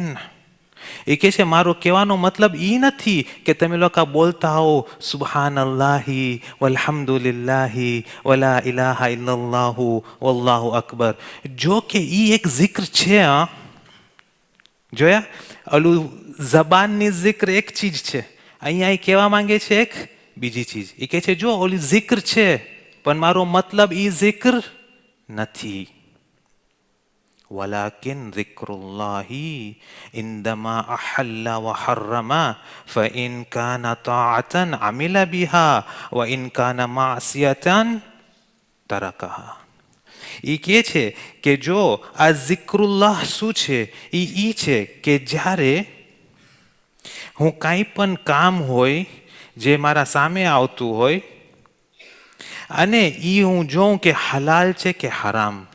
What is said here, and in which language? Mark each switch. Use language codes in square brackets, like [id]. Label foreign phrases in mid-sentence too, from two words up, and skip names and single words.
[gu] એ કહે છે મારો કહેવાનો મતલબ એ નથી કે તમે લોકો બોલતા હો [ar] سبحان الله والحمد لله ولا إله إلا الله والله أكبر. [gu] જો કે એ એક zikr છે. જોયા, ઓલું જબાનની zikr એક ચીજ છે, અહીંયા એ કહેવા માંગે છે એક બીજી ચીજ. એ કહે છે જો ઓલી zikr છે, પણ મારો મતલબ એ zikr નથી. [ar] ولكن ذكر الله عندما أحل وحرم فإن كان طاعة عمل بها وإن كان معصية تركها. [gu] એ કહે છે કે જો આ ઝિક્રુલ્લાહ શું છે, એ છે કે જ્યારે હું કાંઈ પણ કામ હોય જે મારા સામે આવતું હોય અને એ હું જોઉં કે હલાલ છે કે હરામ,